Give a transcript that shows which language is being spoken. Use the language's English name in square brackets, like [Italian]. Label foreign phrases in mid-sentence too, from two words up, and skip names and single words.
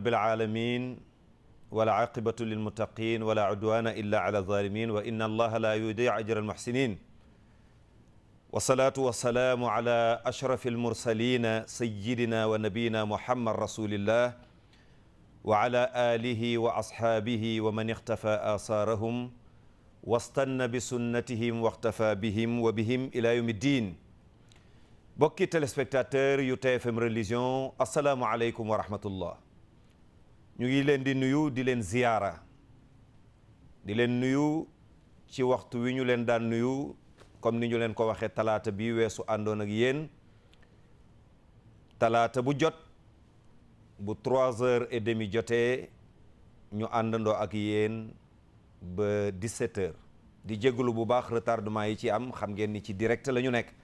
[Arabic] العالمين والعاقبة للمتقين ولا عدوان إلا على الظالمين وإن الله لا يضيع أجر المحسنين والصلاة والسلام على أشرف المرسلين سيدنا ونبينا محمد رسول الله وعلى آله وأصحابه ومن اختفى آثارهم واستنى بسنتهم واختفى بهم وبهم إلى يوم الدين. [Wolof] bokki téléspectateur yu TFM religion [Arabic] السلام عليكم ورحمة الله. [Wolof] ñu ngi leen di nuyu di leen ziyaara di leen nuyu ci waxtu wi ñu leen daan nuyu comme ni ñu leen ko waxee talaata bi weesu àndoon ak yéen talaata bu jot bu 3h30 jotee ñu àndandoo ak yéen ba 17h di jégalu bu baax retardement yi ci am xam ngeen ni ci direct la ñu nekk.